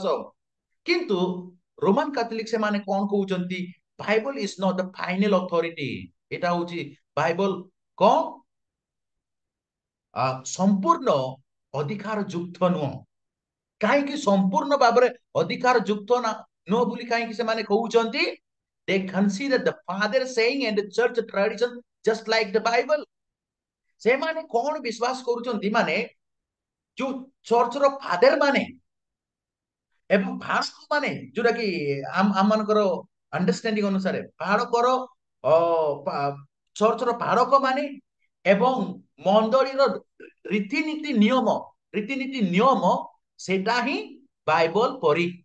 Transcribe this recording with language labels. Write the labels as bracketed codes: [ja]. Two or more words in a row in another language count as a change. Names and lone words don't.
[or] କିନ୍ତୁ ରୋମାନ କାଥଲିକ ସେମାନେ କଣ କହୁଛନ୍ତି? [en] Bible is not the final authority. [or] ଏଟା ହଉଛି ବାଇବଲ କଣ ସମ୍ପୂର୍ଣ୍ଣ ଅଧିକାର ଯୁକ୍ତ ନୁହଁ। କାହିଁକି ସମ୍ପୂର୍ଣ୍ଣ ଭାବରେ ଅଧିକାର ଯୁକ୍ତ ନା ନୁହଁ ବୋଲି କାହିଁକି ସେମାନେ କହୁଛନ୍ତି? [en] They consider the father saying and the church tradition just like the Bible. [or] ସେମାନେ କଣ ବିଶ୍ୱାସ କରୁଛନ୍ତି? ମାନେ ଯୋଉ ଚର୍ଚ୍ଚର ଫାଦର ମାନେ ଏବଂ ଭାସ୍କ ମାନେ, ଯୋଉଟା କି ଆମମାନଙ୍କର ଅଣ୍ଡରଷ୍ଟାଣ୍ଡିଂ ଅନୁସାରେ ବାଳକର ଚର୍ଚ୍ଚର ବାଳକ ମାନେ ଏବଂ ମଣ୍ଡଳୀର ରୀତିନୀତି ନିୟମ ସେଟା ହିଁ ବାଇବଲ ପରି।